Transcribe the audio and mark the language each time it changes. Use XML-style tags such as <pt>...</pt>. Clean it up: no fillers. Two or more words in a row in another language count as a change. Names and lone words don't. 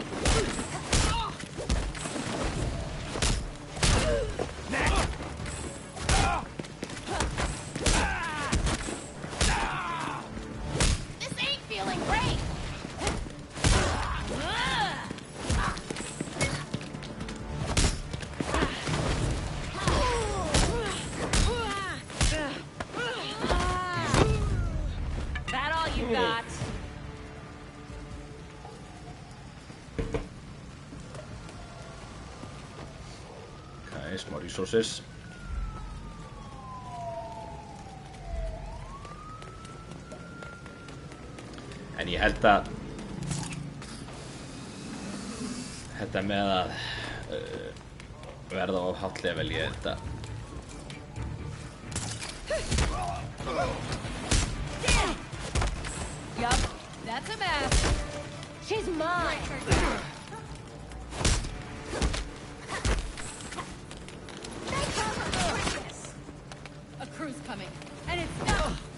<en>This ain't feeling great! That all you got? Okay, smá resources.</en> <is>En ég held að þetta með að verða á hátt level ég held að</is> <en>Yup, that's a mess. She's mine. A crew's coming, and it's not.</en>